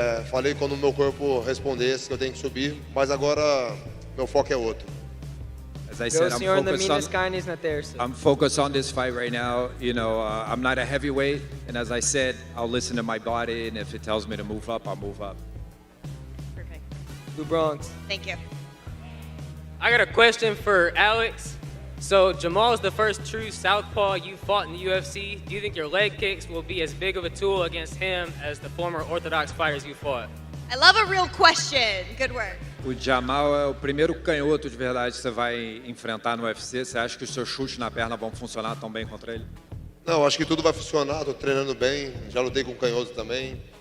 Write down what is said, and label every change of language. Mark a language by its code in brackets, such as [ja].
[pt] Falei quando o meu corpo respondesse que eu tenho que subir, mas agora meu foco é outro. [en] As I said, [pt] na terça. [en] I'm focused on this fight right now. I'm not a heavyweight, and as I said, I'll listen to my body, and if it tells me to move up, I'll move up. Perfect. [pt] Do Bronx. [en] Thank you. I got a question for Alex. So Jamal is the first true southpaw you fought in the UFC. Do you think your leg kicks will be as big of a tool against him as the former orthodox fighters you fought? I love a real question. Good work. [pt] O Jamal é o primeiro canhoto de verdade que você vai enfrentar no UFC. Você acha que os seus chutes na perna vão funcionar tão bem contra ele? Não, acho que tudo vai funcionar. Estou treinando bem. Já lutei com canhoto também.